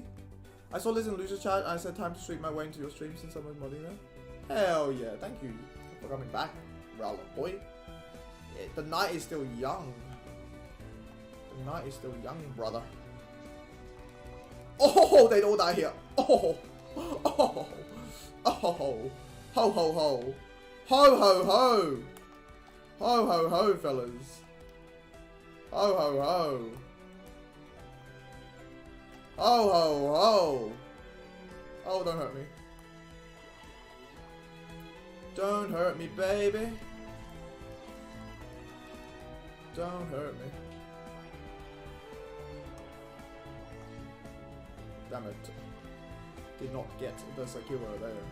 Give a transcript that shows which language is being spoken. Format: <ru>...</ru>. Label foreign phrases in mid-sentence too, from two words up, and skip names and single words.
<en>I saw this in loser chat and I said time to stream my way into your stream since someone's modding there. Hell yeah. Thank you for coming back, Rallo boy. Yeah, the night is still young. The night is still young, brother. Oh, they'd all die here. Oh, oh, oh, ho, ho, ho, ho, ho, ho, ho, ho, fellas, ho, ho, ho, ho, ho, ho. Oh, don't hurt me. Don't hurt me, baby. Don't hurt me. Damn it. Did not get the Sakura there.</en>